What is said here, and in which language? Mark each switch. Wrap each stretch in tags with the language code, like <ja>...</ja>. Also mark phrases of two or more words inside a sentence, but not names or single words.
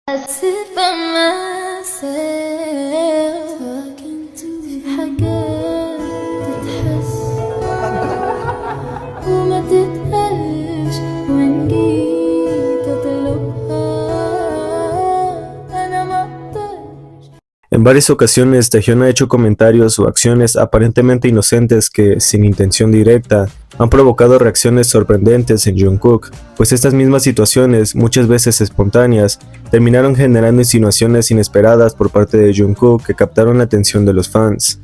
<en>sit by myself talking to</en> <ar>في حاجات تتحس وما تتقالش وإن جيت أطلبها أنا مقدرش.</ar> <es>En varias ocasiones, Taehyun ha hecho comentarios o acciones aparentemente inocentes que, sin intención directa, han provocado reacciones sorprendentes en Jungkook, pues estas mismas situaciones, muchas veces espontáneas, terminaron generando insinuaciones inesperadas por parte de Jungkook que captaron la atención de los fans.</es>